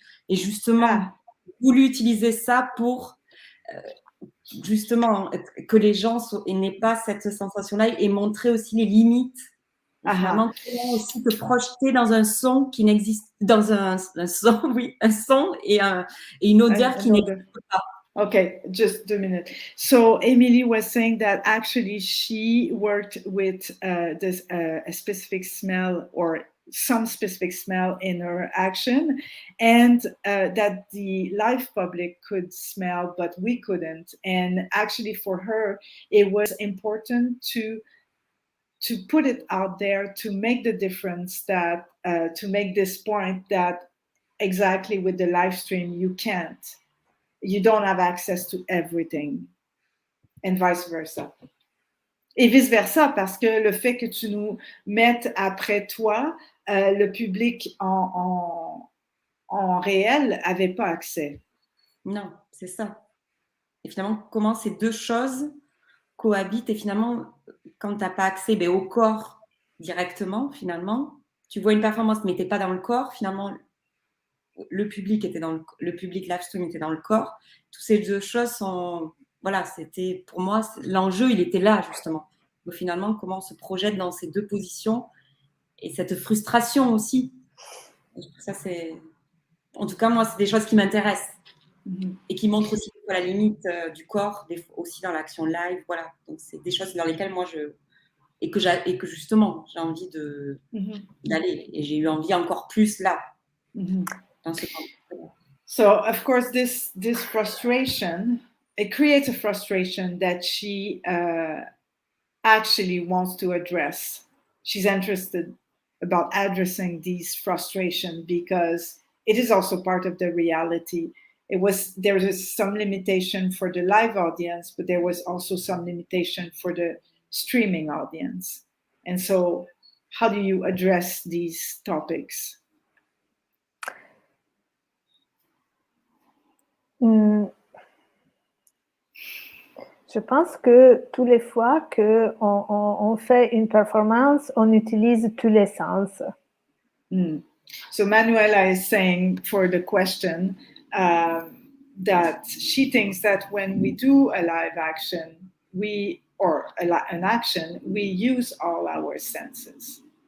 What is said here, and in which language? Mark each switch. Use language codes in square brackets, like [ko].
[fr] Et justement, j'ai voulu utiliser ça pour justement que les gens n'aient pas cette sensation-là et montrer aussi les limites. Finalement, comment aussi te projeter dans un son qui n'existe, dans un son, oui, un son et une odeur qui n'existe pas. [en] Okay, just 2 minutes. So Emily was saying that actually she worked with a specific smell or some specific smell in her action, and that the live public could smell, but we couldn't. And actually for her, it was important to put it out there, to make the difference, that to make this point that exactly with the live stream, you don't have access to everything, and vice versa. [fr] Et vice versa, parce que le fait que tu nous mettes après toi, le public en réel n'avait pas accès. Non, c'est ça. Et finalement, comment ces deux choses cohabitent et finalement, quand tu n'as pas accès au corps directement, finalement, tu vois une performance mais tu n'es pas dans le corps, finalement, le public live stream était dans le corps. Toutes ces deux choses sont... Voilà, c'était pour moi, l'enjeu, il était là, justement. Donc, finalement, comment on se projette dans ces deux positions et cette frustration aussi. Ça, c'est... En tout cas, moi, c'est des choses qui m'intéressent et qui montrent aussi la limite du corps, aussi dans l'action live. Voilà, donc c'est des choses dans lesquelles moi, et que justement, j'ai envie d'aller. Et j'ai eu envie encore plus là. Dans ce temps. [en] So, of course, this frustration, it creates a frustration that she actually wants to address. She's interested about addressing these frustration because it is also part of the reality. There was some limitation for the live audience, but there was also some limitation for the streaming audience. And so, how do you address these topics? [fr] Je pense que tous les fois qu'on fait une performance, on utilise tous les sens. [en] So Manuela is saying for the question that she thinks that when we do a live action, an action, we use all our senses.